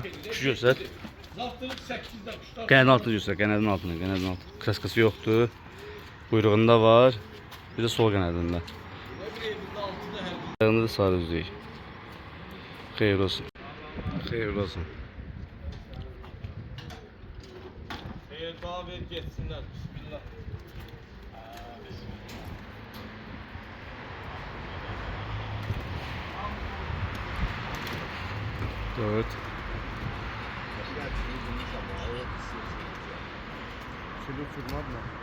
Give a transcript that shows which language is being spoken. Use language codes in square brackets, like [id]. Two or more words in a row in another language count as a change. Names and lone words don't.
[az] Kuş göstər. Qənadın altını göstər, qənadın altını, qənadın altı. Kraskası yoxdur. Quyruğunda var. Bir də sol qənadında. Yanında da sarı üzük. Xeyir olsun. Xeyir olsun. [tr] Daha ver geçsinler. Bismillah. Dört. Şöyle uçurmaz mı?